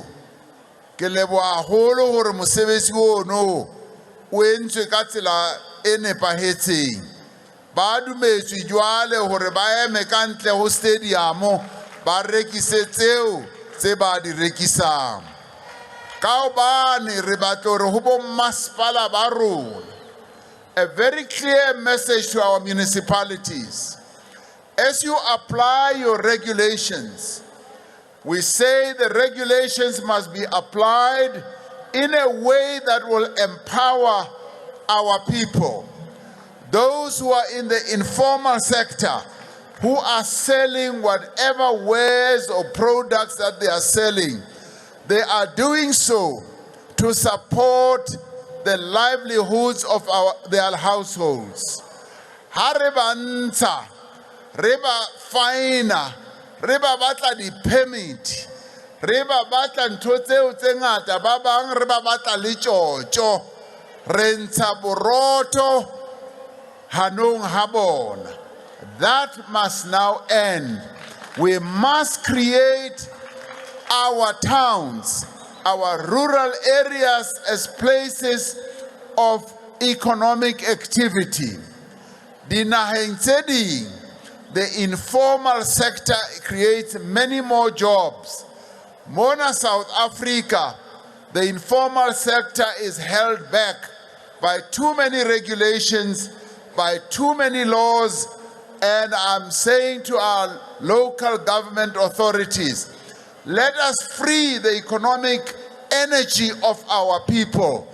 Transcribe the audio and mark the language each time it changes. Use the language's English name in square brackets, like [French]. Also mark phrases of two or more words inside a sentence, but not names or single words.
[Southern Sotho] Ke leboha haholo hore mosebetsi ono o entswe ka tsela e nepahetseng. Ba dumetswe jwale hore ba eme kantle ho stadium ba rekise tseo tse ba di rekisang. Ka hobane re batla hore ho bo masepala ba rona. [English] A very clear message to our municipalities. As you apply your regulations, we say the regulations must be applied in a way that will empower our people. Those who are in the informal sector, who are selling whatever wares or products that they are selling, they are doing so to support the livelihoods of their households. [Southern Sotho] Ha re ba ntsha, re ba fina, re ba batla di-permit, re ba batla ntho tseo tse ngata, ba bang re ba batla le tjotjo, re ntsha boroto hanong ha bona. [English] That must now end. We must create our towns, our rural areas as places of economic activity. [Southern Sotho] Dinaheng tse ding, [English] the informal sector creates many more jobs. Mona South Africa, the informal sector is held back by too many regulations, by too many laws, and I'm saying to our local government authorities, let us free the economic energy of our people.